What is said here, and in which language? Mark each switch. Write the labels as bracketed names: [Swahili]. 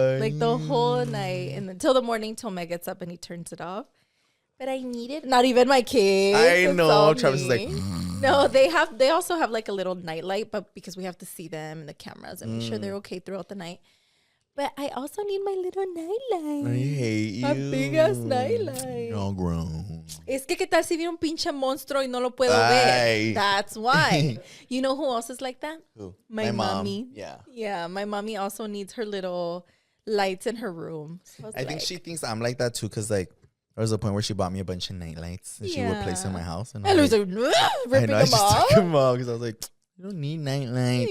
[English] Like the whole night. And until the morning, till Meg gets up and he turns it off. But I need it. Not even my kids. I know. Travis is like, no, they also have like a little night light, but because we have to see them in the cameras and make sure they're okay throughout the night. But I also need my little nightlight. I hate you. A big ass nightlight. You're all grown. [Spanish] Es que qué tal si viene un pinche monstruo y no lo puedo ver. [English] That's why. You know who else is like that? Who? My mommy. Yeah. Yeah, my mommy also needs her little lights in her room. So I think she thinks I'm like that too, because like there was a point where she bought me a bunch of night lights and she would place in my house. And I was like, ripping them off. Because I was like, you don't need night lights.